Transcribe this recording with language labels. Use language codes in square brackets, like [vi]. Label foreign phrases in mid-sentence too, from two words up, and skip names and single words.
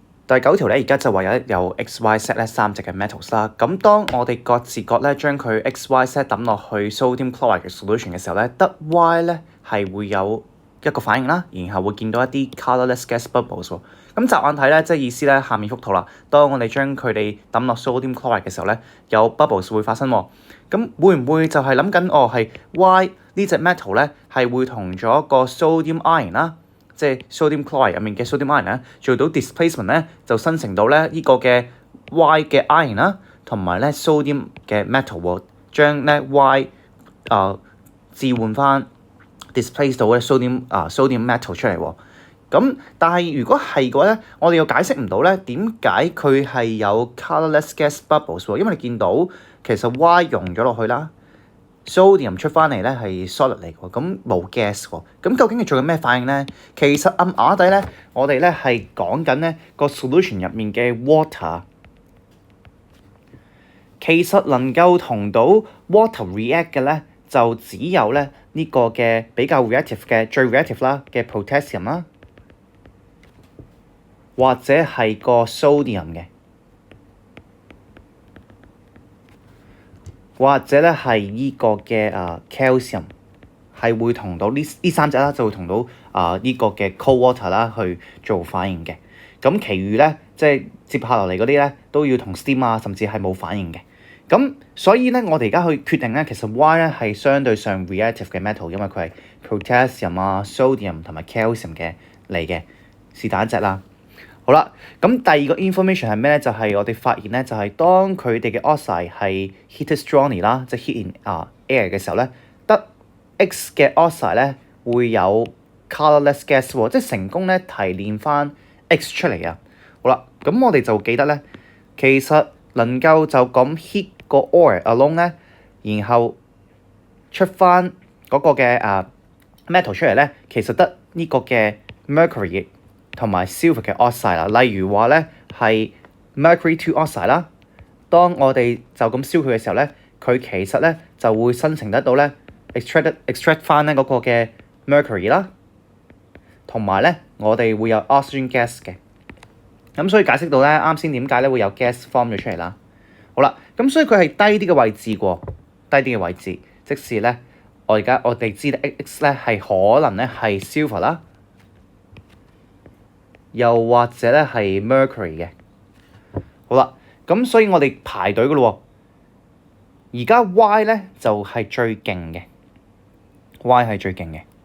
[yue] 第9條咧，而家就話有 X、Y、Z 咧3隻嘅 metals 啦。咁當我哋各自各咧將佢 X、Y、Z 抌落去 [en] sodium chloride [yue] 嘅 solution 嘅時候咧，得 Y 咧係會有一個反應啦，然後會見到一啲 [en] colourless gas bubbles [yue] 喎。咁乍眼睇咧，即係意思咧，下面幅圖啦。當我哋將佢哋抌落 [en] sodium chloride [yue] 嘅時候咧，有 bubbles 會發生喎。咁會唔會就係諗緊係 Y 呢隻 metal 咧係會同咗個 [en] sodium ion [yue] 啦？即係 [en] sodium chloride [yue] 入面嘅 [en] sodium ion [yue] 咧，做到 displacement 咧，就生成到咧呢個嘅 Y 嘅 ion 啦，同埋咧 sodium 嘅 metal 喎，將咧 Y 置換翻 displace 到咧 [en] sodium metal [yue] 出嚟喎。咁但係如果係嘅話咧，我哋又解釋唔到咧點解佢係有 [en] colourless gas bubbles [yue] 喎，因為你見到其實 Y 溶咗落去啦。Sodium 出翻嚟咧係 solid 嚟喎，咁冇 gas 喎，咁究竟係做緊咩反應咧？其實暗啞底咧，我哋咧係講緊咧個 solution 入面嘅 water， 其實能夠同到 [en] water react [yue] 嘅咧，就只有咧呢個嘅比較 reactive 嘅最 reactive 啦嘅 potassium 啦，或者係個 sodium 嘅。或者咧係呢個嘅calcium 係會同到呢三隻啦，就會同到呢個嘅 [en] cold water [yue] 啦去做反應嘅。咁其餘咧即係接下落嚟嗰啲咧都要同 steam 啊，甚至係冇反應嘅。咁所以咧，我哋而家去決定咧，其實 Y 咧係相對上 reactive 嘅 metal，因為佢係 potassium 啊、sodium 同埋 calcium 嘅嚟嘅，是但一隻啦。好啦，咁第二個 information 係咩咧？就係我哋發現咧，就係當佢哋嘅 oxide 係 [en] heated strongly [yue] 啦，即係 [en] heat in air [yue] 嘅時候咧，得 X 嘅 oxide 咧會有 [en] colourless gas [yue] 喎，即係成功咧提煉翻 X 出嚟啊！好啦，咁我哋就記得咧，其實能夠就咁 heat 個 [en] ore alone [yue] 咧，然後出翻嗰個嘅metal 出嚟咧，其實得呢個嘅 mercury同埋 silver 嘅 oxide 啦，例如話咧係 [en] mercury 2 oxide [yue] 啦。當我哋就咁燒佢嘅時候咧，佢其實咧就會生成得到咧 extract 翻咧嗰個嘅 mercury 啦，同埋咧我哋會有 [en] oxygen gas [yue] 嘅。咁所以解釋到咧啱先點解咧會有 [en] gas form [yue] 咗出嚟啦。好啦，咁所以佢係低啲嘅位置喎，低啲嘅位置，即是咧我哋知咧 X 咧係可能咧係 silver 啦。又或者咧係 mercury 嘅，好啦，咁所以我哋排隊嘅咯喎。而家 Y 咧就係最勁嘅 ，Y 係最勁嘅。